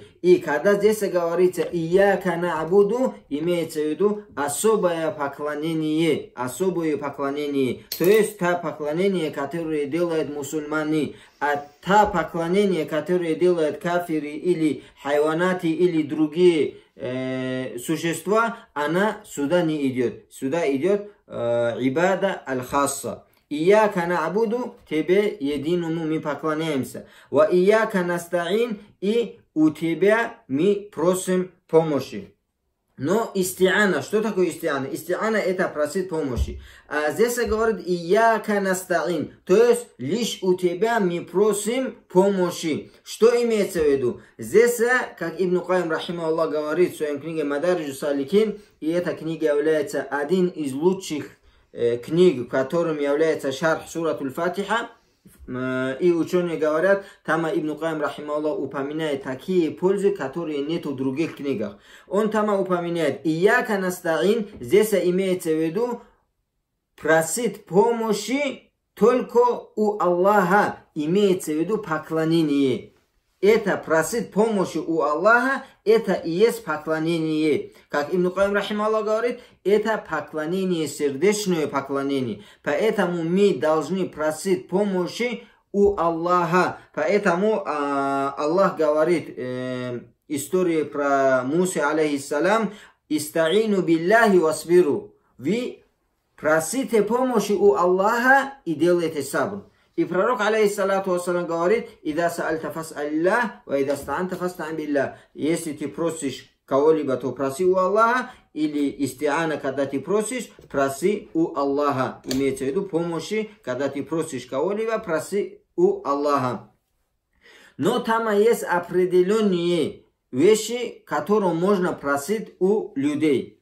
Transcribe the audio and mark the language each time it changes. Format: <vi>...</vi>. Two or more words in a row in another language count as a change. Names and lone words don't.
<ru>И когда здесь говорится</ru> <ar>«إياك نعبد»,</ar> <ru>имеется в виду особое поклонение. Особое поклонение. То есть то поклонение, которое делают мусульмане. А то поклонение, которое делают кафиры или хайванаты или другие существа, она сюда не идет. Сюда идет</ru> <ar>العبادة الخاصة. «إياك نعبد»,</ar> <ru>тебе единому мы поклоняемся.</ru> <ar>«وإياك نستعين»,</ar> <ru>и у тебя мы просим помощи. Но истиана, что такое истиана? Истиана это просить помощи. А здесь говорит</ru> <ar>إياك نستعين,</ar> <ru>то есть лишь у тебя мы просим помощи. Что имеется в виду? Здесь, как Ибн Каим рахимахуллах говорит в своей книге Мадариджу Саликин, и эта книга является один из лучших книг, которым является</ru> <ar>شرح سورة الفاتحة.</ar> <ru>И ученые говорят, там Ибн Каим рахимахуллах упоминает такие пользы, которые нет в других книгах. Он там упоминает</ru> <ar>إياك نستعين,</ar> <ru>здесь имеется в виду просить помощи только у Аллаха, имеется в виду поклонение. Это просить помощи у Аллаха, это и есть поклонение. Как Ибн Каим рахимахуллах говорит, это поклонение, сердечное поклонение. Поэтому мы должны просить помощи у Аллаха. Поэтому Аллах говорит историю про Муса алейхиссалам,</ru> <ar>«استعينوا بالله واصبروا».</ar> <ru>Вы просите помощи у Аллаха и делайте сабр. И пророк,</ru> <ar>عليه الصلاة والسلام,</ar> <ru>говорит,</ru> <ar>«إذا سألت فاسأل الله، وإذا استعنت فاستعن بالله».</ar> <ru>Если ты просишь кого-либо, то проси у Аллаха, или истиана, когда ты просишь, проси у Аллаха. Имеется в виду помощи, когда ты просишь кого-либо, проси у Аллаха. Но там есть определенные вещи, которые можно просить у людей.</ru>